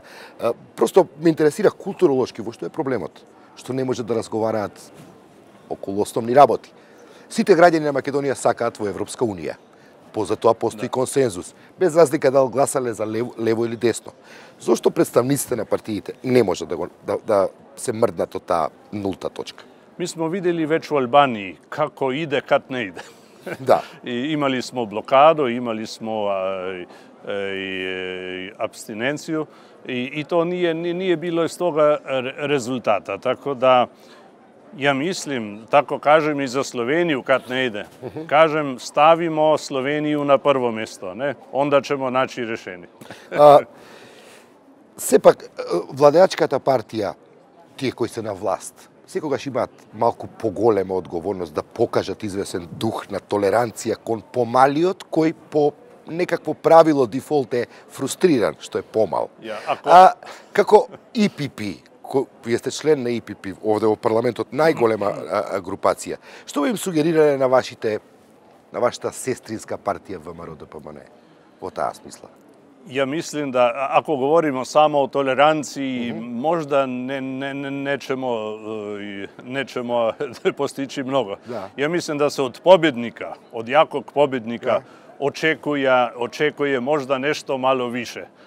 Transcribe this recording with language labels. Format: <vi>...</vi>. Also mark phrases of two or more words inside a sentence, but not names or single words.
<mk>Просто ме интересира културолошки во што е проблемот, што не можат да разговараат околу основни работи. Сите граѓани на Македонија сакаат во Европска унија. Позатоа постои консензус, без разлика дали гласале за лево или десно. Зошто представниците на партиите не може да се мрднат од таа нулта точка?</mk> <hr>Mi smo videli već u Albaniji kako ide kad ne ide. Da. I imali smo blokadu, imali smo apstinenciju i to nije bilo iz toga rezultata. Tako da ja mislim, tako kažem i za Sloveniju kad ne ide. Kažem, stavimo Sloveniju na prvo mjesto, ne? Onda ćemo naći rešenje.</hr> <mk>Сепак, владеачката партија, тие кои се на власт, секогаш имаат малку поголема одговорност да покажат извесен дух на толеранција кон помалиот, кој по некакво правило дефолт е фрустриран, што е помал. Како ИПП, вие сте член на ИПП овде во парламентот, најголема групација, што им сугерирале на вашата сестринска партија ВМРО-ДПМН во таа смисла?</mk> <hr>Ja mislim da ako govorimo samo o toleranciji, možda nećemo postići mnogo. Ja mislim da se od pobjednika, od jakog pobjednika očekuje možda nešto malo više.</hr>